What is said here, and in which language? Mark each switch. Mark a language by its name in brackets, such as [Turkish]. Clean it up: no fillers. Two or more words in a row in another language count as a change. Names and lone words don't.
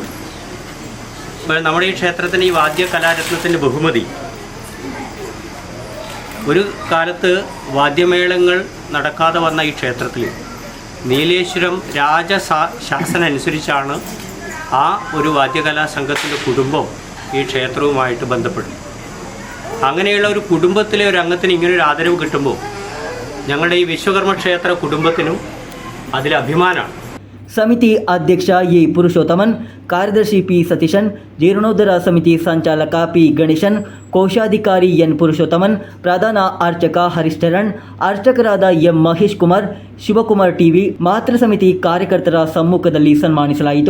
[Malayalam] ഇപ്പോൾ നമ്മുടെ ഈ ക്ഷേത്രത്തിന് ഈ വാദ്യ കലാരത്നത്തിൻ്റെ ബഹുമതി ഒരു കാലത്ത് വാദ്യമേളങ്ങൾ നടക്കാതെ വന്ന ഈ ക്ഷേത്രത്തിൽ നീലേശ്വരം രാജശാസനം അനുസരിച്ചാണ് ആ ഒരു വാദ്യകലാ സംഘത്തിൻ്റെ കുടുംബം ഈ ക്ഷേത്രവുമായിട്ട് ബന്ധപ്പെടും. അങ്ങനെയുള്ള ഒരു കുടുംബത്തിലെ ഒരു അംഗത്തിന് ഇങ്ങനൊരു ആദരവ് കിട്ടുമ്പോൾ ഞങ്ങളുടെ ഈ വിശ്വകർമ്മ ക്ഷേത്ര കുടുംബത്തിനും അതിൽ അഭിമാനമാണ്. [Kannada] ಸಮಿತಿ ಅಧ್ಯಕ್ಷ ಎ ಪುರುಷೋತ್ತಮನ್, ಕಾರ್ಯದರ್ಶಿ ಪಿ ಸತೀಶನ್, ಜೀರ್ಣೋದ್ಧಾರ ಸಮಿತಿ ಸಂಚಾಲಕ ಪಿ ಗಣೇಶನ್, ಕೋಶಾಧಿಕಾರಿ ಎನ್ ಪುರುಷೋತ್ತಮನ್, ಪ್ರಧಾನ ಅರ್ಚಕ ಹರಿಶ್ಚರಣ್, ಅರ್ಚಕರಾದ ಎಂ ಮಹೇಶ್ ಕುಮಾರ್, ಶಿವಕುಮಾರ್ ಟಿವಿ, ಮಾತೃ ಸಮಿತಿ ಕಾರ್ಯಕರ್ತರ ಸಮ್ಮುಖದಲ್ಲಿ ಸನ್ಮಾನಿಸಲಾಯಿತು.